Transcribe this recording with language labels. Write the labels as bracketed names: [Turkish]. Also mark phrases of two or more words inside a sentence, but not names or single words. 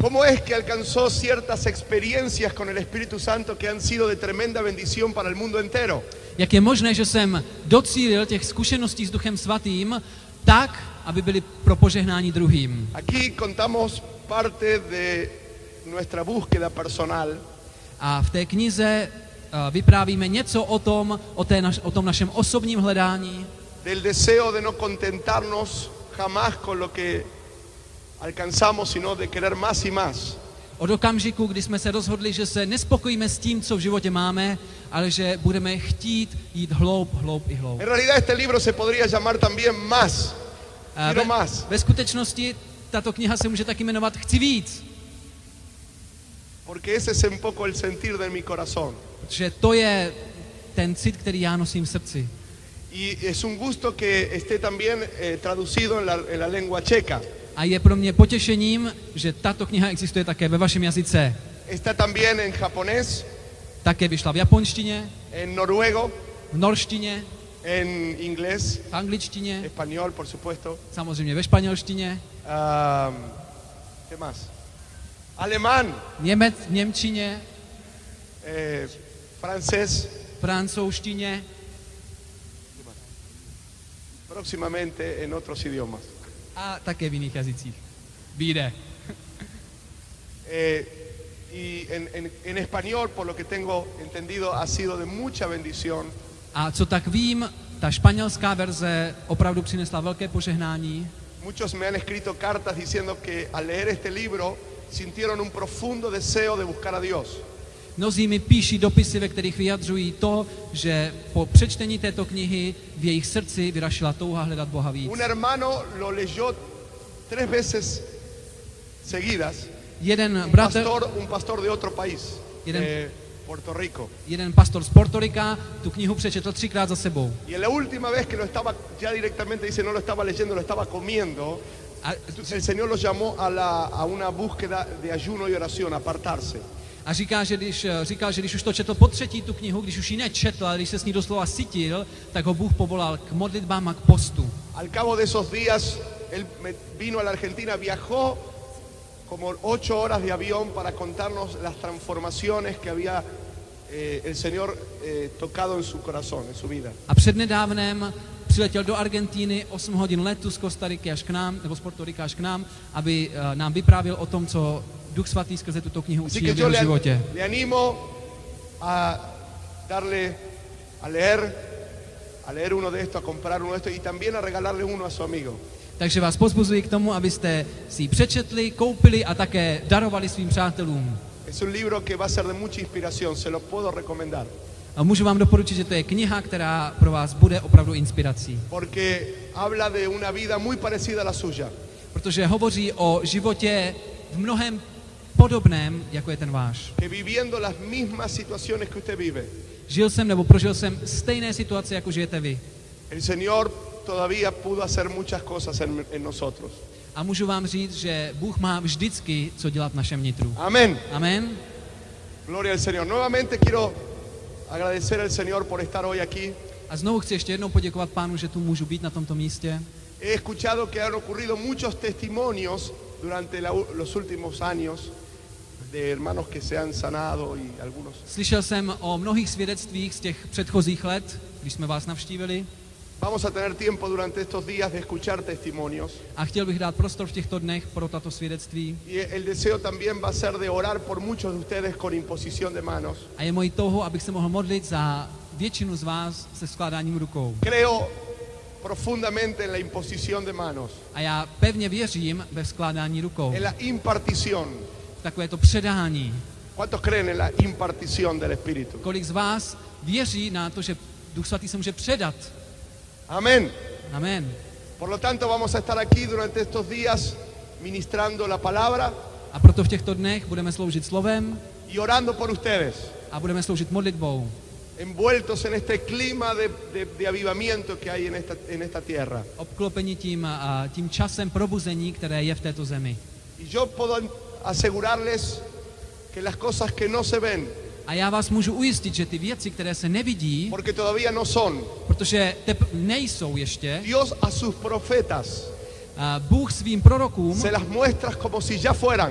[Spanish] ¿Cómo es que alcanzó ciertas experiencias con el Espíritu Santo que han sido de tremenda bendición para el mundo entero? [Czech] Jak je možné, že jsem docílil těch zkušeností s Duchem svatým tak, aby byly pro požehnání druhým. [Spanish] Aquí contamos parte de nuestra búsqueda personal. [Czech] A v té knize vyprávíme něco o tom našem osobním hledání, [Spanish] Del deseo de no contentarnos jamás con lo que alcanzamos, sino de querer más y más. [Czech] od okamžiku, kdy jsme se rozhodli, že se nespokojíme s tím, co v životě máme, ale že budeme chtít jít hloub i hloub. [Spanish] En realidad este libro se podría llamar también Más. Quiero más. [Czech] Ve skutečnosti tato kniha se může taky jmenovat Chci víc, [Spanish] Porque ese es un poco el sentir de mi corazón. [Czech] protože to je ten cit, který já nosím v srdci. [Spanish] Y es un gusto que esté también traducido en la lengua checa. [Czech] A je pro mě potěšením, že tato kniha existuje také ve vašem jazyce. [Spanish] Está también en japonés, [Czech] Také vyšla v japonštině, [Spanish] en noruego, [Czech] v norštině, [Spanish] en inglés, [Czech] v angličtině, [Spanish] español, por supuesto. [Czech] samozřejmě ve španělštině, [Spanish] ¿Qué más? Alemán, [Czech] v němčině, [Spanish] francés, [Czech] francouzštině, [Spanish] próximamente en otros idiomas. [Czech] a také v jiných jazycích. Vyjde. [Spanish] Y en español, por lo que tengo entendido, ha sido de mucha bendición. [Czech] A co tak vím, ta španělská verze opravdu přinesla velké požehnání. [Spanish] Muchos me han escrito cartas diciendo que al leer este libro sintieron un profundo deseo de buscar a Dios. [Czech] Mnozí mi píší dopisy, ve kterých vyjadřují to, že po přečtení této knihy v jejich srdci vyrašila touha hledat Boha víc. [Spanish] Un hermano lo leyó 3 veces seguidas. Un pastor de otro país, Puerto Rico. [Czech] Jeden pastor z Portorika tu knihu přečetl 3krát za sebou. [Spanish] Y en la última vez que lo estaba, ya directamente dice, no lo estaba leyendo, lo estaba comiendo. El Señor lo llamó a una búsqueda de ayuno y oración, apartarse. [Czech] A říkal, že když už to četl po třetí tu knihu, když už ji nečetl, ale když se s ní doslova sytil, tak ho Bůh povolal k modlitbám a k postu. [Spanish] Al cabo de esos días, él vino a la Argentina, viajó como 8 horas de avión para contarnos las transformaciones que había el Señor tocado en su corazón, en su vida. [Czech] A přednedávnem přiletěl do Argentíny 8 hodin letu z Kostariky až k nám, nebo z Portorika až k nám, aby nám vyprávěl o tom, co Duch Svatý skrze tuto knihu učinil v jeho životě. [Spanish] Le animo a darle, a leer uno de estos, a comprar uno de estos y también a regalarle uno a su amigo. [Czech] Takže vás pozbuzuji k tomu, abyste si ji přečetli, koupili a také darovali svým přátelům. [Spanish] Es un libro que va a ser de mucha inspiración, se lo puedo recomendar. [Czech] A můžu vám doporučit, že to je kniha, která pro vás bude opravdu inspirací. [Spanish] Porque habla de una vida muy parecida a la suya. [Czech] Protože hovoří o životě v mnohem podobném, jako je ten váš. [Spanish] Que viviendo las mismas situaciones que usted vive. [Czech] Žil jsem nebo prožil jsem stejné situace, jako žijete vy. [Spanish] El Señor todavía pudo hacer muchas cosas en nosotros. [Czech] A můžu vám říct, že Bůh má vždycky co dělat v našem nitru. [Spanish] Amén. [Czech] Amen. [Spanish] Gloria al Señor. Nuevamente quiero agradecer al Señor por estar hoy aquí. [Czech] A znovu chci ještě jednou poděkovat Pánu, že tu můžu být na tomto místě. [Spanish] He escuchado que han ocurrido muchos testimonios durante los últimos años de hermanos que se han sanado y algunos. [Czech] Slyšel jsem o mnohých svědectvích z těch předchozích let, když jsme vás navštívili. [Spanish] Vamos a tener tiempo durante estos días de escuchar testimonios. [Czech] A chtěl bych dát prostor v těchto dnech pro tato svědectví. [Spanish] Y el deseo también va a ser de orar por muchos de ustedes con imposición de manos. [Czech] A je mojí touhou, abych se mohl modlit za většinu z vás se skládáním rukou. [Spanish] Creo profundamente en la imposición de manos. [Czech] A já pevně věřím ve skládání rukou. [Spanish] En la impartición. [Czech] Takové to předání. [Spanish] ¿Cuántos creen en la impartición del Espíritu? [Czech] Kolik z vás věří na to, že Duch Svatý se může předat? [Spanish] Amén. [Czech] Amen. [Spanish] Por lo tanto, vamos a estar aquí durante estos días ministrando la palabra. [Czech] A proto v těchto dnech budeme sloužit slovem [Spanish] y orando por ustedes, [Czech] a budeme sloužit modlitbou. [Spanish] envueltos en este clima de avivamiento que hay en esta tierra. [Czech] Obklopeni tím časem probuzení, které je v této zemi. [Spanish] Y yo puedo asegurarles que las cosas que no se ven, [Czech] A já vás můžu ujistit, že ty věci, které se nevidí, [Spanish] porque todavía no son, [Czech] protože nejsou ještě, [Spanish] Dios a sus profetas [Czech] Bůh svým prorokům [Spanish] se las muestra como si ya fueran.